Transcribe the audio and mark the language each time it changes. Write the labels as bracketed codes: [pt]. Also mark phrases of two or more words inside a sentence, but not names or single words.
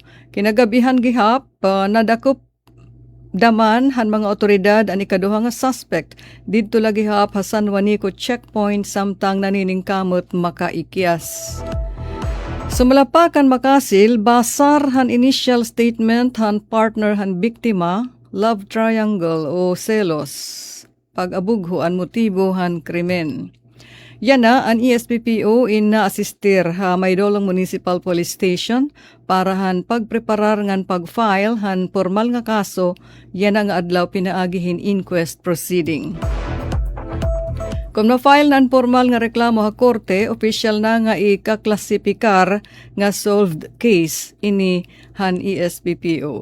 [war] Kinagabihan gihap, nadakop daman han mga otoridad ang ikaduha nga suspect didto lagi hap ha San Juanico checkpoint samtang naniningkamot makaikyas. Sumalapakan Makasil, basar han initial statement han partner han biktima, [en] love triangle [war] o selos. Pag-abugho ang motibo han krimen. Yan na ang ESPPO ina-assistir ha Maydolong Municipal Police Station para han pagpreparar ngan pag-file han formal nga kaso, yan ang adlaw pinaagihin [en] inquest proceeding. [war] Kung na-file nan formal nga reklamo ha korte, opisyal na nga ikaklasifikar nga [en] solved case [war] ini han ESPPO.